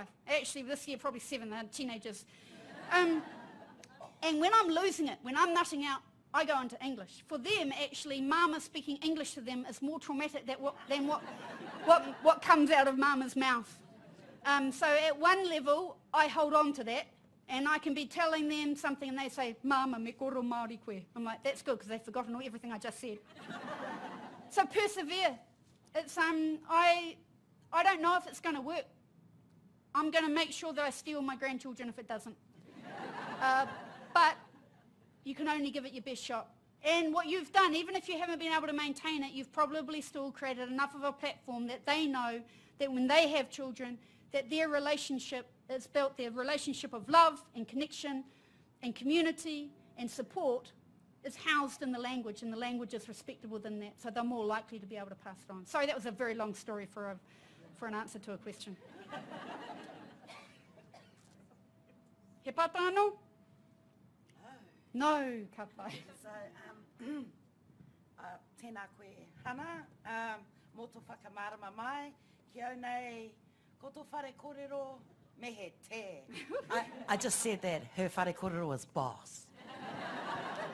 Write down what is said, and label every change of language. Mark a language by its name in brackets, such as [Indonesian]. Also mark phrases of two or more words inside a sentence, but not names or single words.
[English] Actually, this year probably 7, they're teenagers. And when I'm losing it, when I'm nutting out, I go into English. For them, actually, mama speaking English to them is more traumatic than what comes out of mama's mouth. So at one level, I hold on to that, and I can be telling them something, and they say, "Mama, [Māori] me kōrero Māori koe." [English] I'm like, that's good, because they've forgotten everything I just said. So persevere. It's I don't know if it's going to work. I'm going to make sure that I steal my grandchildren if it doesn't. But you can only give it your best shot. And what you've done, even if you haven't been able to maintain it, you've probably still created enough of a platform that they know that when they have children, that their relationship is built, their relationship of love and connection and community and support is housed in the language, and the language is respected within that, so they're more likely to be able to pass it on. Sorry, that was a very long story for an answer to a question. [Māori] He pata anō? No, ka pai. So, tēnā koe Hana, mō tō whakamārama mai, ki au nei, ko tō whare kōrero, me he te. [English] I just said that her [Māori] whare kōrero [English] was boss.